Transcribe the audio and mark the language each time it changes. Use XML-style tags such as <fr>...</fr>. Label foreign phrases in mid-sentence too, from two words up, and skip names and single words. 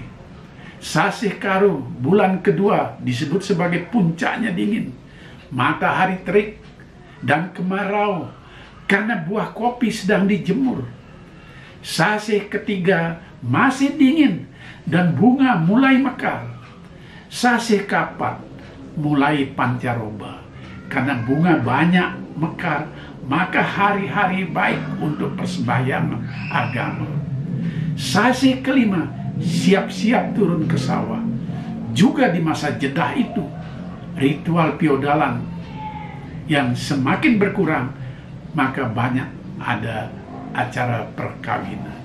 <id>Sasih Karo, bulan kedua, disebut sebagai puncaknya dingin. Matahari terik dan kemarau karena buah kopi sedang dijemur. Sasih ketiga masih dingin dan bunga mulai mekar. Sasih Kapat mulai pancaroba. Karena bunga banyak mekar, maka hari-hari baik untuk persembahyangan agama. Sasi kelima, siap-siap turun ke sawah. Juga di masa jeda itu, ritual feodalan yang semakin berkurang, maka banyak ada acara perkawinan.</id>